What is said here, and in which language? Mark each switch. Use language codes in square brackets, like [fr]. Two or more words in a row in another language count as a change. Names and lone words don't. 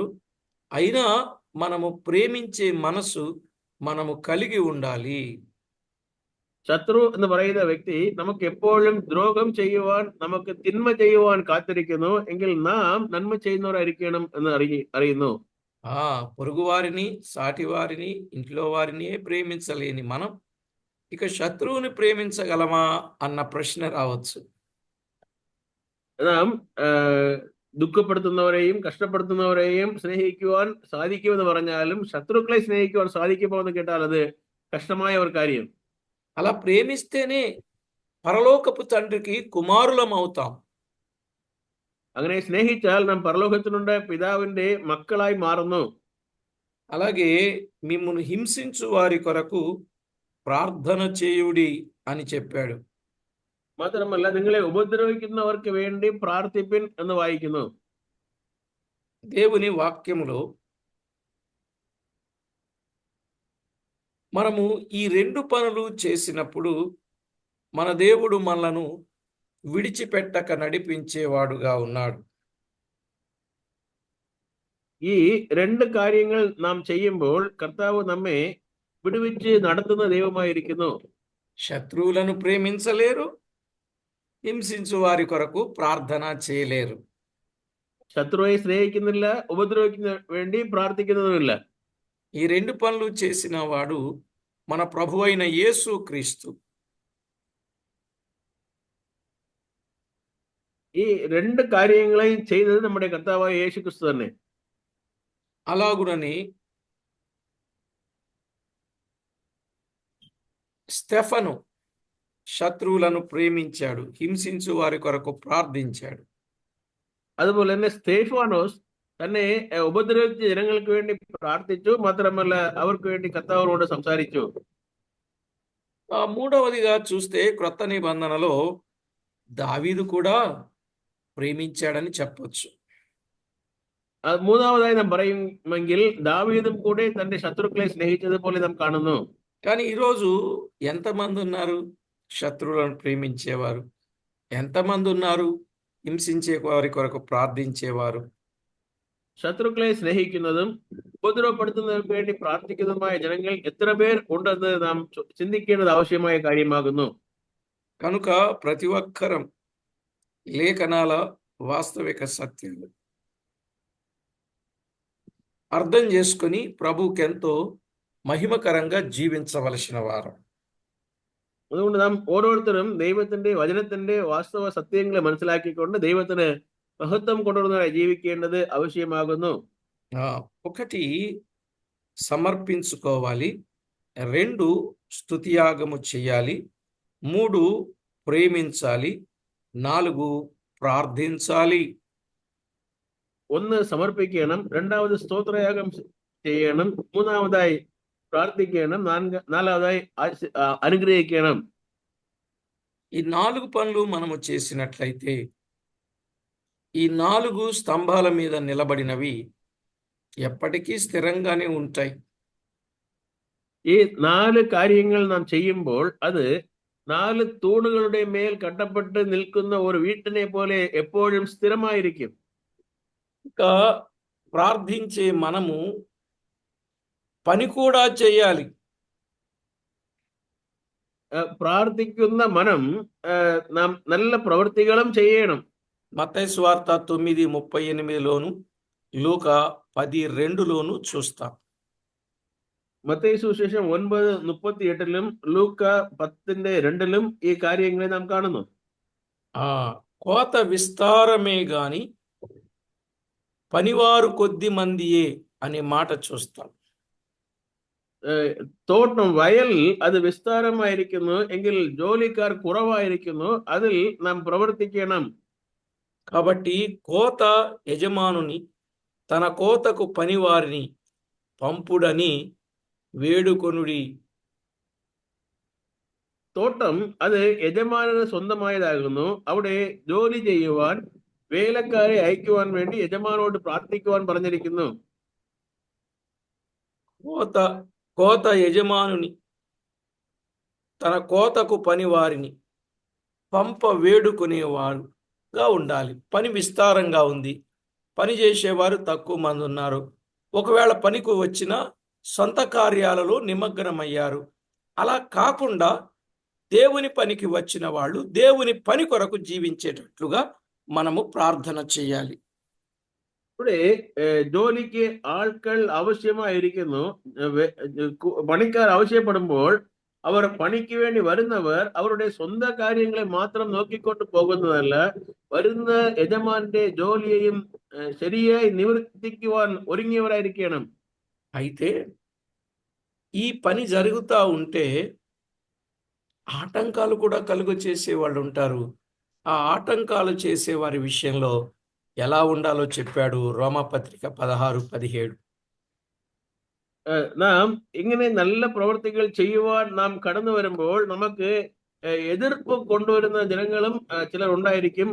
[te] అయినా మనము ప్రేమించే మనసు మనము కలిగి ఉండాలి. [ml] ശത്രു എന്ന് പറയുന്ന വ്യക്തി നമുക്ക് എപ്പോഴും ദ്രോഹം ചെയ്യുവാൻ, നമുക്ക് തിന്മ ചെയ്യുവാൻ കാത്തിരിക്കുന്നു എങ്കിൽ നാം നന്മ ചെയ്യുന്നവരായിരിക്കണം എന്ന് അറിയുന്നു. [te] పొరుగు వారిని, సాటి వారిని, ఇంట్లో వారిని ప్రేమించలేని మనం ఇక శత్రువుని ప్రేమించగలమా అన్న ప్రశ్న రావచ్చు. [ml] നാം ദുഃഖപ്പെടുത്തുന്നവരെയും കഷ്ടപ്പെടുത്തുന്നവരെയും സ്നേഹിക്കുവാൻ സാധിക്കുമെന്ന് പറഞ്ഞാലും ശത്രുക്കളെ സ്നേഹിക്കുവാൻ സാധിക്കുമോ എന്ന് കേട്ടാൽ അത് കഷ്ടമായ ഒരു കാര്യം. [te] అలా ప్రేమిస్తేనే పరలోకపు తండ్రికి కుమారులం అవుతాం. [ml] അങ്ങനെ സ്നേഹിച്ചാൽ നാം പരലോകത്തിനുണ്ട് പിതാവിന്റെ മക്കളായി മാറുന്നു. [te] అలాగే మిమ్మును హింసించు వారి కొరకు ప్రార్థన చేయుడి అని చెప్పాడు. [ml] മാത്രമല്ല നിങ്ങളെ ഉപദ്രവിക്കുന്നവർക്ക് വേണ്ടി പ്രാർത്ഥിപ്പിൻ എന്ന് വായിക്കുന്നു. [te] దేవుని వాక్యములో మనము ఈ రెండు పనులు చేసినప్పుడు మన దేవుడు మనలను విడిచిపెట్టక నడిపించేవాడుగా ఉన్నాడు. [ml] ഈ രണ്ട് കാര്യങ്ങൾ നാം ചെയ്യുമ്പോൾ കർത്താവ് നമ്മെ വിടുവിച്ച് നടത്തുന്ന ദൈവമായിരിക്കുന്നു. [te] శత్రువులను ప్రేమించలేరు, హింసించు వారి కొరకు ప్రార్థన చేయలేరు. [ml] ശത്രുവെ സ്നേഹിക്കുന്നില്ല, ഉപദ്രവിക്കുന്ന വേണ്ടി പ്രാർത്ഥിക്കുന്നതുമില്ല. [te] ఈ రెండు పనులు చేసిన వాడు మన ప్రభువైన యేసు క్రీస్తు. [ml] ഈ രണ്ട് കാര്യങ്ങളെയും ചെയ്തത് നമ്മുടെ കർത്താവായ യേശു ക്രിസ്തു തന്നെ. [te] అలాగునని స్టెఫను శత్రువులను ప్రేమించాడు, హింసించు వారి కొరకు ప్రార్థించాడు. [ml] അതുപോലെ തന്നെ സ്തേഫാനോസ് തന്നെ ഉപദ്രവിച്ച ജനങ്ങൾക്ക് വേണ്ടി പ്രാർത്ഥിച്ചു. മാത്രമല്ല അവർക്ക് വേണ്ടി കർത്താവിനോട് സംസാരിച്ചു. [te] మూడవదిగా చూస్తే క్రొత్త నిబంధనలో దావీదు కూడా ప్రేమించాడని చెప్పొచ్చు. [ml] മൂന്നാമതായി നാം പറയുമെങ്കിൽ ദാവീദും കൂടെ തന്റെ ശത്രുക്കളെ സ്നേഹിച്ചതുപോലെ നാം കാണുന്നു. [te] కానీ ఈరోజు ఎంతమంది ఉన్నారు శత్రువులను ప్రేమించేవారు? ఎంతమంది ఉన్నారు హింసించే వారి కొరకు ప్రార్థించేవారు? [ml] ശത്രുക്കളെ സ്നേഹിക്കുന്നതും ഉപദ്രവപ്പെടുത്തുന്നതിന് വേണ്ടി പ്രാർത്ഥിക്കുന്നതുമായ ജനങ്ങൾ എത്ര പേർ ഉണ്ടെന്ന് നാം ചിന്തിക്കേണ്ടത് ആവശ്യമായ കാര്യമാകുന്നു. [te] కనుక ప్రతి ఒక్కరం లేఖనాల వాస్తవిక సత్యాలు అర్థం చేసుకుని ప్రభుకెంతో మహిమకరంగా జీవించవలసిన వారు. [ml] അതുകൊണ്ട് നാം ഓരോരുത്തരും ദൈവത്തിന്റെ വചനത്തിന്റെ വാസ്തവ സത്യങ്ങളെ മനസ്സിലാക്കിക്കൊണ്ട് ദൈവത്തിന് മഹത്വം കൊണ്ടുവരുന്നതായി ജീവിക്കേണ്ടത് ആവശ്യമാകുന്നു. [te] ఒకటి సమర్పించుకోవాలి, 2 స్తుతియాగము చేయాలి, 3 ప్రేమించాలి, 4 ప్రార్థించాలి. [ml] ഒന്ന് സമർപ്പിക്കണം, രണ്ടാമത് സ്തോത്രയാഗം ചെയ്യണം, മൂന്നാമതായി പ്രാർത്ഥിക്കണം, നാലാമതായി అనుగ్రహించడం. [te] ఈ 4 పనులు మనము చేసినట్లయితే ఈ 4 స్తంభాల మీద నిలబడినవి ఎప్పటికీ స్థిరంగానే ఉంటాయి. [ml] ഈ 4 കാര്യങ്ങൾ നാം ചെയ്യുമ്പോൾ അത് 4 തൂണുകളുടെ മേൽ കട്ടപ്പെട്ട് നിൽക്കുന്ന ഒരു വീട്ടിനെ പോലെ എപ്പോഴും സ്ഥിരമായിരിക്കും. [te] ఇంకా ప్రార్థించే మనము పని కూడా చేయాలి. [ml] പ്രാർത്ഥിക്കുന്ന మనం നാം നല്ല പ്രവൃത്തികളും ചെയ്യണം. [te] మత్తయి సువార్త 9:38లోను లూకా 10:2లోను చూస్తాం. [ml] മത്തയി സുവിശേഷം 9:38 ലൂക്ക 10:2 ഈ കാര്യങ്ങളെ നാം കാണുന്നു. [te] కోత విస్తారమే గాని పనివారు కొద్ది మందియే అనే మాట చూస్తాం. [ml] തോട്ടം വയൽ അത് വിസ്താരമായിരിക്കുന്നു എങ്കിൽ ജോലിക്കാർ കുറവായിരിക്കുന്നു, അതിൽ നാം പ്രവർത്തിക്കണം. [te] కాబట్టి కోత యజమానుని తన కోతకు పనివారిని పంపుడని వేడుకొనుడి. [ml] തോട്ടം അത് യജമാനന് സ്വന്തമായതാകുന്നു. അവിടെ ജോലി ചെയ്യുവാൻ വേലക്കാരെ അയക്കുവാൻ വേണ്ടി യജമാനോട് പ്രാർത്ഥിക്കുവാൻ പറഞ്ഞിരിക്കുന്നു. [te] కోత యజమానుని తన కోతకు పనివారిని పంప వేడుకునేవారుగా ఉండాలి. పని విస్తారంగా ఉంది, పని చేసేవారు తక్కువ మంది ఉన్నారు. ఒకవేళ పనికి వచ్చిన సొంత కార్యాలలో నిమగ్నమయ్యారు. అలా కాకుండా దేవుని పనికి వచ్చిన వాళ్ళు దేవుని పని కొరకు జీవించేటట్లుగా మనము ప్రార్థన చేయాలి. [ml] ഇവിടെ ജോലിക്ക് ആൾക്കാർ ആവശ്യമായിരിക്കുന്നു. പണിക്കാർ ആവശ്യപ്പെടുമ്പോൾ അവർ പണിക്ക് വേണ്ടി വരുന്നവർ അവരുടെ സ്വന്തം കാര്യങ്ങളെ മാത്രം നോക്കിക്കൊണ്ട് പോകുന്നതല്ല, വരുന്ന യജമാന്റെ ജോലിയെയും ശരിയായി നിവർത്തിക്കുവാൻ ഒരുങ്ങിയവരായിരിക്കണം. [te] అయితే ఈ పని జరుగుతూ ఉంటే ఆటంకాలు కూడా కలుగ చేసే వాళ్ళు ఉంటారు. ఆ ఆటంకాలు చేసే వారి విషయంలో ఎలా ఉండాలో చెప్పాడు రోమాపత్రిక 16:17. [ml] നാം ഇങ്ങനെ നല്ല പ്രവർത്തികൾ ചെയ്യുവാൻ നാം കടന്നു വരുമ്പോൾ നമുക്ക് എതിർപ്പ് കൊണ്ടുവരുന്ന ജനങ്ങളും ചിലർ ഉണ്ടായിരിക്കും.